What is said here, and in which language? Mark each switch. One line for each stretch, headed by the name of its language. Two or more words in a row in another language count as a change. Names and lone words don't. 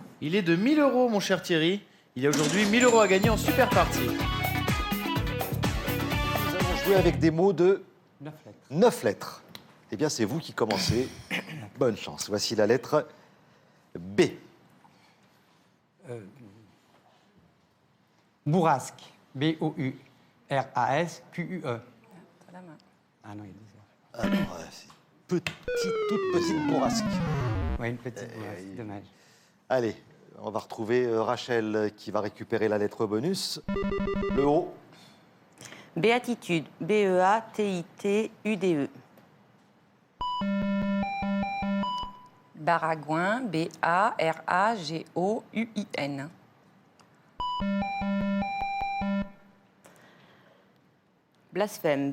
French: Il est de 1 000 €, mon cher Thierry. Il y a aujourd'hui 1 000 € à gagner en super partie. Nous allons jouer avec des mots de 9 lettres. 9 lettres. Eh bien, c'est vous qui commencez. Bonne chance. Voici la lettre B. Bourrasque. B-O-U-R-A-S-Q-U-E. T'as la main. Ah non, il y a des heures. Alors, c'est toute petite bourrasque. Ouais, une petite bourrasque, oui. dommage. Allez, on va retrouver Rachel qui va récupérer la lettre bonus. Le O. Béatitude. B-E-A-T-I-T-U-D-E. Baragouin, B-A-R-A-G-O-U-I-N. Blasphème.